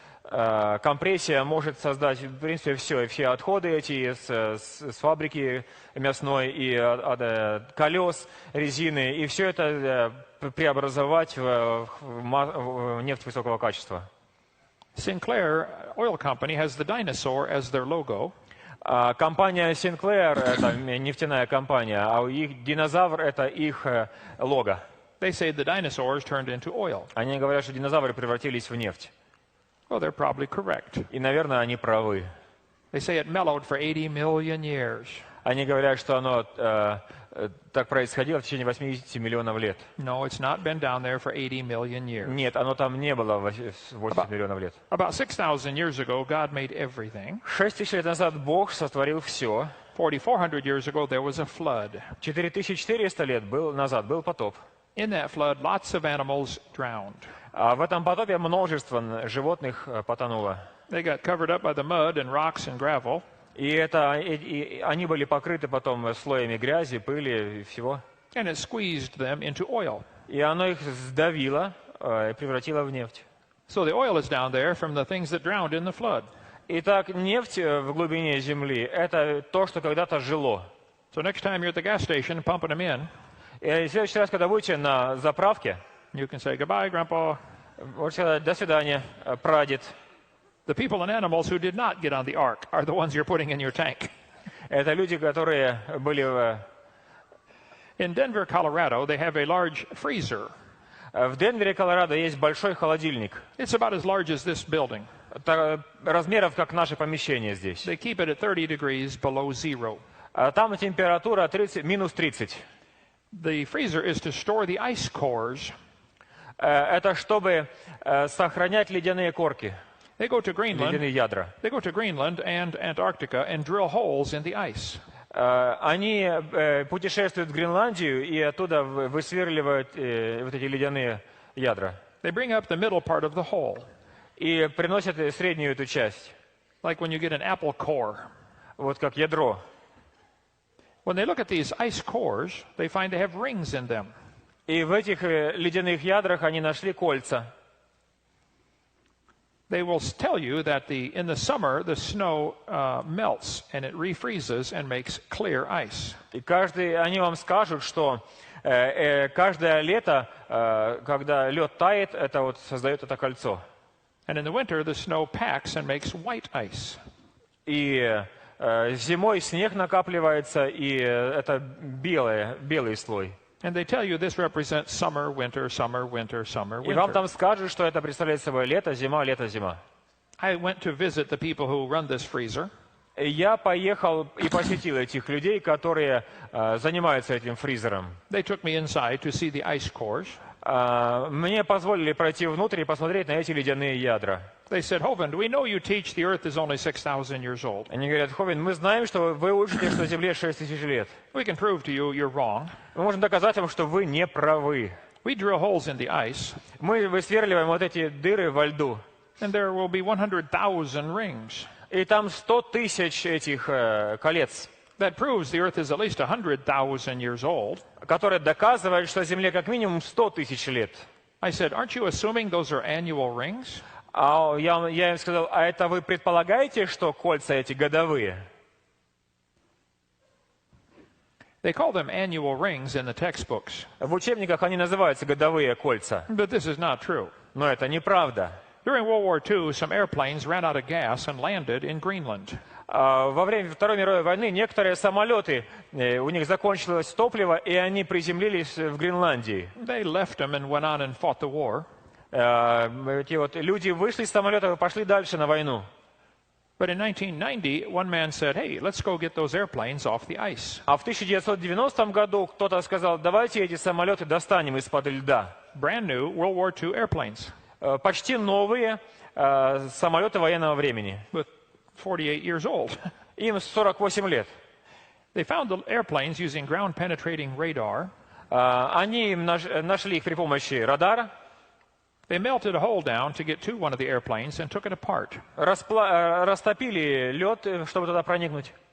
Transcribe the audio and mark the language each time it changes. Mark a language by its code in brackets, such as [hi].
[ru] Термокомпрессия может создать, в принципе, все отходы эти с фабрики мясной и от колес, резины, и все это преобразовать в нефть высокого качества. [en] Sinclair Oil Company has the dinosaur as their logo. [ru] Компания Sinclair, это нефтяная компания, а их динозавр — это их лого. [en] They say the dinosaurs turned into oil. [ru] Они говорят, что динозавры превратились в нефть. [en] Well, they're probably correct. [ru] И, наверное, они правы. [en] They say it mellowed for 80 million years. [ru] Они говорят, что оно так происходило в течение 80 миллионов лет. [en] No, it's not been down there for 80 million years. [ru] Нет, оно там не было 80 миллионов лет. [en] About 6,000 years ago, God made everything. [ru] 6000 лет назад Бог сотворил все. [en] 4,400 years ago, there was a flood. [ru] 4400 лет назад был потоп. [en] In that flood, lots of animals drowned. [ru] А в этом потопе множество животных потонуло. [en] They got covered up by the mud and rocks and gravel. [ru] И они были покрыты потом слоями грязи, пыли и всего. [en] And it squeezed them into oil. [ru] И оно их сдавило и превратило в нефть. [en] So the oil is down there from the things that drowned in the flood. [ru] Итак, нефть в глубине земли — это то, что когда-то жило. [en] So next time you're at the gas station pumping them in, [ru] И в следующий раз, когда будете на заправке, [en] you can say goodbye, Grandpa. [ru] можете сказать: «До свидания, прадед». [en] The people and animals who did not get on the ark are the ones you're putting in your tank. [ru] Это люди, которые были [en] In Denver, Colorado, they have a large freezer. [ru] в Денвере, Колорадо, есть большой холодильник. [en] It's about as large as this building. [ru] Размеров, как наше помещение здесь. [en] They keep it at 30 degrees below zero. [ru] Там температура минус 30. [en] The freezer is to store the ice cores. [ru] Это чтобы сохранять ледяные корки, [en] They go to Greenland. [ru] ледяные ядра. [en] They go to Greenland and Antarctica and drill holes in the ice. [ru] Они путешествуют в Гренландию и оттуда высверливают вот эти ледяные ядра. [en] They bring up the middle part of the hole. [ru] И приносят среднюю эту часть, [en] Like when you get an apple core. [ru] вот как ядро. [en] When they look at these ice cores, they find they have rings in them. [ru] И в этих ледяных ядрах они нашли кольца. [en] They will tell you that in the summer the snow melts and it refreezes and makes clear ice. [ru] И они вам скажут, что каждое лето, когда лед тает, это вот создает это кольцо. [en] And in the winter the snow packs and makes white ice. [ru] И зимой снег накапливается, и это белый слой. [en] And they tell you this represents summer, winter, summer, winter, summer, [ru] И вам [en] winter. [ru] там скажут, что это представляет собой лето, зима, лето, зима. [en] I went to visit the people who run this freezer. [ru] Я поехал и посетил этих людей, которые занимаются этим фризером. [en] They took me inside to see the ice cores. [ru] Мне позволили пройти внутрь и посмотреть на эти ледяные ядра. [en] They said, Hovind, we know you teach the earth is only 6,000 years old. [ru] Они говорят: Ховинд, мы знаем, что вы учите, что Земле 6000 лет. [en] We can prove to you you're wrong. [ru] Мы можем доказать вам, что вы не правы. [en] We drill holes in the ice, [ru] Мы высверливаем вот эти дыры во льду, [en] and there will be 100,000 rings. [ru] и там 100 тысяч этих колец, [en] That proves the earth is at least 100,000 years old. [ru] которые доказывают, что Земле как минимум 100 тысяч лет. [en] I said, aren't you assuming those are annual rings? [ru] А я им сказал: а это вы предполагаете, что кольца эти годовые? [en] They call them annual rings in the textbooks. [ru] В учебниках они называются годовые кольца. [en] But this is not true. [ru] Но это неправда. [en] During World War II, some airplanes ran out of gas and landed in Greenland. [ru] Во время Второй мировой войны некоторые самолеты, у них закончилось топливо, и они приземлились в Гренландии. [en] They left them and went on and fought the war. [ru] Эти вот люди вышли из самолетов и пошли дальше на войну. [en] But in 1990, one man said, hey, let's go get those airplanes off the ice. [ru] А в 1990 году кто-то сказал: давайте эти самолеты достанем из-под льда. [en] Brand new World War II airplanes [ru] Почти новые самолеты военного времени. [en] with 48 years old. [ru] Им 48 лет. [en] They found the airplanes using ground-penetrating radar. [ru] Они нашли их при помощи радара, [en] They melted a hole down to get to one of the airplanes and took it apart. [ru] растопили лед, чтобы туда проникнуть.